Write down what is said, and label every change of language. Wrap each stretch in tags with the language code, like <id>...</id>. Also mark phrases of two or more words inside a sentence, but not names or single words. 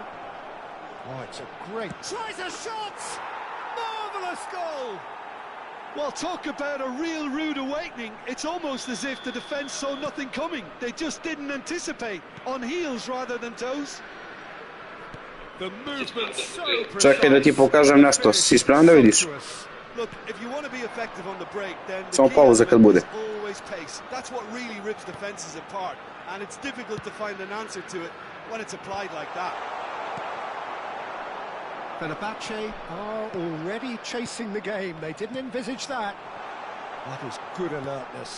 <en>Oh, it's a great... Tries a shot! Marvellous goal! Well, talk about a real rude awakening. It's almost as if the defence saw nothing coming. They just didn't anticipate. On heels rather than toes. The movement so precise.</en> <sr>Čekaj da ti pokažem nešto, si spreman da vidiš?</sr> <en>Look, if you want to be effective on the break, then</en> <sr>Samo pauza kad bude.</sr> <en>Always pace. That's what really rips defenses apart, and it's difficult to find an answer to it when it's applied like that. Fenerbahce are already chasing the game. They didn't envisage that. That is good alertness.</en>